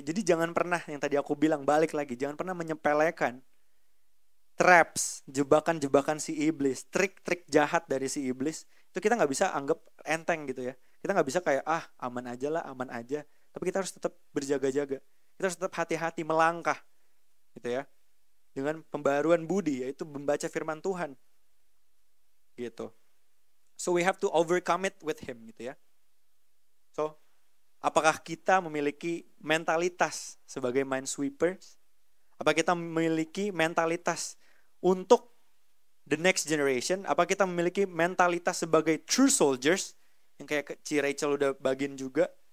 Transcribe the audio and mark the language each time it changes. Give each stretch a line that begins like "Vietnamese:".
Indonesian: Jadi jangan pernah, yang tadi aku bilang, balik lagi, jangan pernah menyepelekan traps, jebakan-jebakan si iblis, trik-trik jahat dari si iblis. Itu kita nggak bisa anggap enteng gitu ya. Kita nggak bisa kayak aman aja lah, aman aja. Tapi kita harus tetap berjaga-jaga. Kita harus tetap hati-hati melangkah gitu ya. Dengan pembaruan budi, yaitu membaca firman Tuhan. Gitu.
English: So we have to overcome it with him
Indonesian: gitu ya. So, apakah kita memiliki mentalitas sebagai minesweepers? Apa kita memiliki mentalitas untuk
English: the next generation?
Indonesian: Apa kita memiliki mentalitas sebagai
English: true soldiers?
Indonesian: Yang kayak Ci Rachel udah bagiin juga.